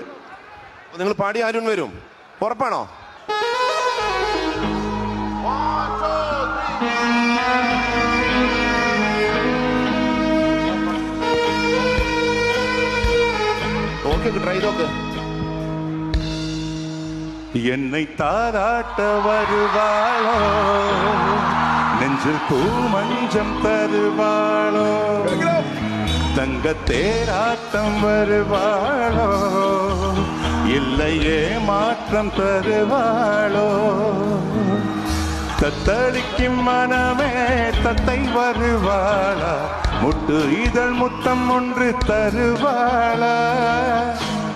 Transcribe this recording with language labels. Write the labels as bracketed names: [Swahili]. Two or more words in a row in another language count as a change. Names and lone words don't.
[Malayalam] നിങ്ങൾ പാടി അരുൺ വരും, ഉറപ്പാണോ? നോക്ക്, ട്രൈ നോക്ക്. [Tamil] என்னை தாராட்ட வருவாளோ, நெஞ்சில் பூமஞ்சம் தருவாளோ, தங்க தேராட்டம் வருவாளோ, இல்லையே மாற்றம் தருவாளோ, தத்தளிக்கும் மனமே தத்தை வருவாளா, முட்டு இதழ் முத்தம் ஒன்று தருவாளா.